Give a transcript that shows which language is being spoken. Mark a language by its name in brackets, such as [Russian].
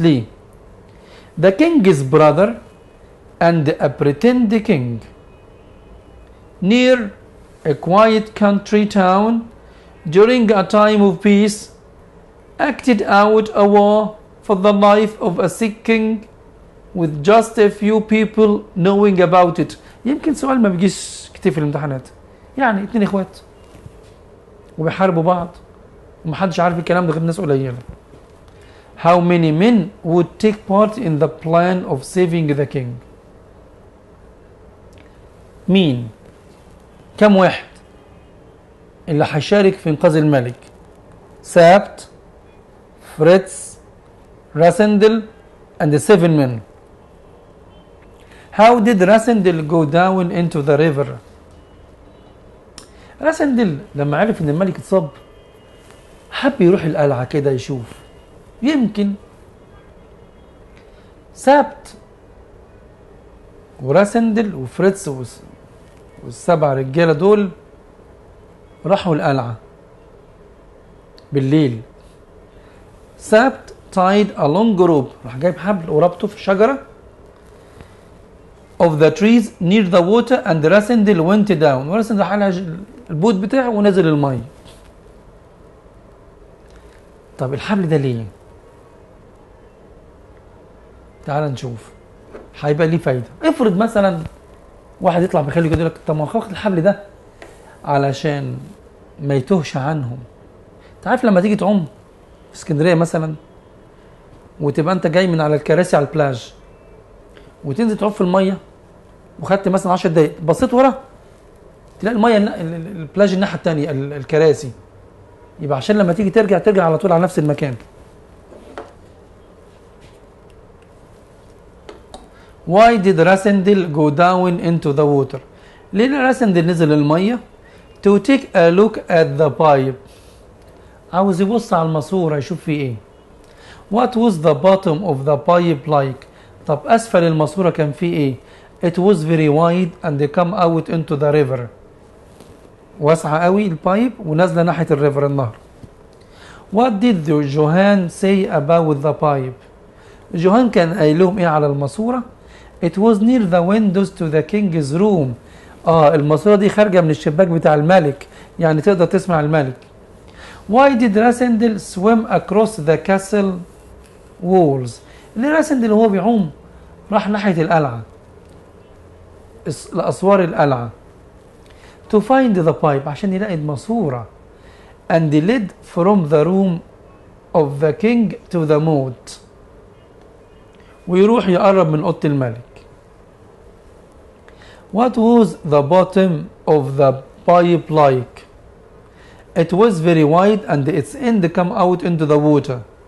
[Arabic] ليه؟ [English] The king's brother and a pretend king near a quiet country town during a time of peace acted out a war for the life of a sick king with just a few people knowing about it. [Arabic] يمكن سؤال ما بيجيش كتير في الامتحانات. يعني 2 اخوات وبيحاربوا بعض ومحدش عارف الكلام ده غير ناس قليله. [English] How many men would take part in the plan of saving the king? [Arabic] مين؟ كم واحد اللي هيشارك في انقاذ الملك؟ سابت، فريتز، راسندل [English] and the 7 men. How did Rassendyll go down into the river? [Arabic] راسندل لما عرف ان الملك اتصاب حب يروح القلعة كده يشوف يمكن. سابت وراسندل وفريتز وال7 رجالة دول راحوا القلعة بالليل. [English] Sapt tied a long rope، [Arabic] راح جايب حبل وربطه في شجرة [English] of the trees near the water and Rassendyll went down. [Arabic] وراسندل راح على البوت بتاعه ونزل المية. طب الحبل ده ليه؟ تعال نشوف هيبقى ليه فايدة. افرض مثلا واحد يطلع بخيله كده يقول لك طب ما واخد الحبل ده علشان ما يتوهش عنهم. انت عارف لما تيجي تعوم في اسكندريه مثلا وتبقى انت جاي من على الكراسي على البلاج وتنزل تعوم في الميه وخدت مثلا 10 دقايق بصيت ورا تلاقي الميه البلاج الناحيه الثانيه الكراسي، يبقى عشان لما تيجي ترجع على طول على نفس المكان. [English] Why did Rassendyll go down into the water؟ [Arabic] ليه راسندل نزل الميه؟ [English] To take a look at the pipe. [Arabic] عاوز يبص على الماسورة يشوف فيه ايه. [English] What was the bottom of the pipe like؟ [Arabic] طب اسفل الماسورة كان فيه ايه؟ [English] It was very wide and they come out into the river. [Arabic] واسعة قوي البايب ونازلة ناحية الريفر النهر. [English] What did Johann say about the pipe؟ [Arabic] جوهان كان قايل لهم ايه على الماسورة؟ [English] It was near the windows to the king's room. [Arabic] الماسورة دي خارجة من الشباك بتاع الملك، يعني تقدر تسمع الملك. [English] Why did Rassendyll swim across the castle walls؟ [Arabic] ليه راسندل وهو بيعوم راح ناحية القلعة، لأسوار القلعة. [English] To find the pipe، [Arabic] عشان يلاقي الماسورة. [English] And led from the room of the king to the moat، [Arabic] ويروح يقرب من أوضة الملك. [English] What was the bottom of the pipe like؟ It was very wide and its end come out into the water.